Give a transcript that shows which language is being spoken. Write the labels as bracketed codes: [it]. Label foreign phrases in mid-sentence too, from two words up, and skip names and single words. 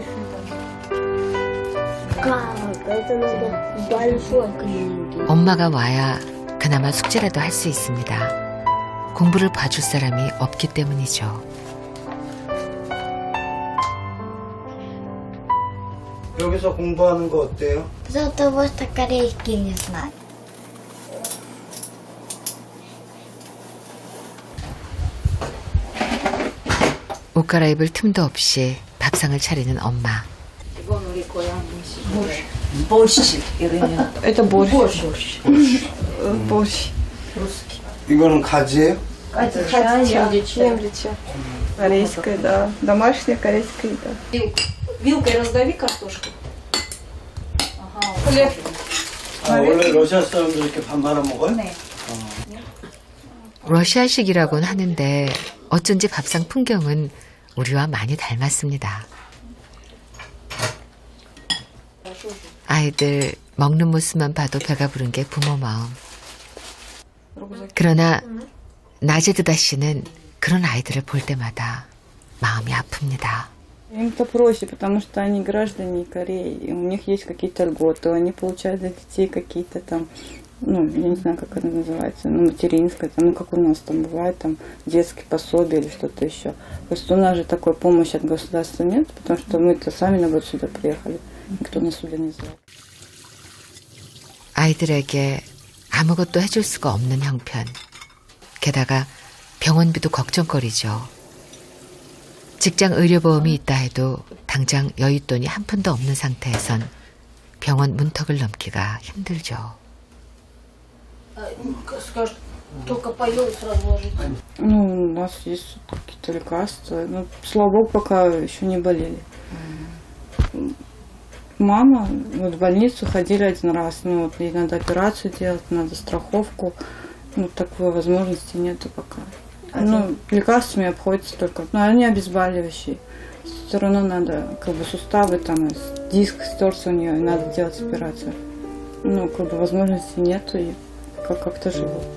[ko] 엄마가 와야 그나마 숙제라도 할 수 있습니다. 공부를 봐줄 사람이 없기 때문이죠. 여기서 공부하는 거 어때요? [ru] Зато просто корейский не знаю. [ko] 옷 갈아입을 틈도 없이 밥상을 차리는 엄마. 이건 우리 고향 음식. [ru] борщ. Это борщ. Борщ. [ko] 이거는 가지예요? [ru] Немлича. Корейская, да. Домашняя корейская еда. Вилкой раздави картошку. Хлеб. [ko] 원래 러시아 사람들 이렇게 밥 말아 먹어요? 네. 러시아식이라고는 하는데 어쩐지 밥상 풍경은 우리와 많이 닮았습니다. 아이들 먹는 모습만 봐도 배가 부른 게 부모 마음. 그러나 나제드다 씨는 그런 아이들을 볼 때마다 마음이 아픕니다. [ru] Им-то проще, потому что они граждане Кореи, и у них есть какие-то льготы, они получают для детей какие-то там, ну, я не знаю, как это называется, ну, материнское, там, ну, как у нас там бывает, там, детские пособия или что-то еще. Просто у нас же такой помощи от государства нет, потому что мы-то сами, наоборот, сюда приехали, никто нас сюда не звал. [ko] 아이들에게 아무것도 해줄 수가 없는 형편. 게다가 병원비도 걱정거리죠. 직장 의료보험이 있다 해도 당장 여윳돈이 한 푼도 없는 상태에선 병원 문턱을 넘기가 힘들죠. [ru] Только поел сразу ложить. Ну, у нас есть какие-то лекарства. Ну, слава богу, пока еще не болели. Мама вот в больницу ходили один раз. Ну, вот ей надо операцию делать, надо страховку. Ну, такой возможности нету пока. Ну, лекарствами обходится только. Но они обезболивающие. Все равно надо, как бы, суставы, там, диск стерся у нее, и надо делать операцию. Ну, как бы, возможности нету, и как-то живу.